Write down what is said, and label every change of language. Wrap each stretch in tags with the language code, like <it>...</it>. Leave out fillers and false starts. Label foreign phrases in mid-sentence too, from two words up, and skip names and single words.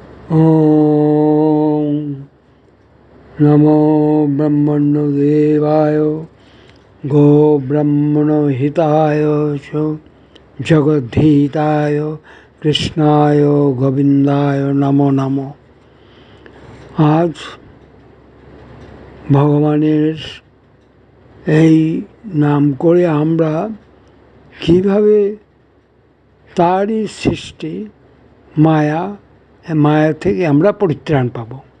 <sa>ॐ नमो ब्रह्मण्यदेवाय गोब्रह्मणहिताय च जगद्धिताय कृष्णाय गोविंदाय नमो नमो।</sa> <bn>আজ ভগবানের এই নাম করে আমরা কিভাবে তারই সৃষ্টি মায়া থেকে আমরা পরিত্রাণ পাব।</bn>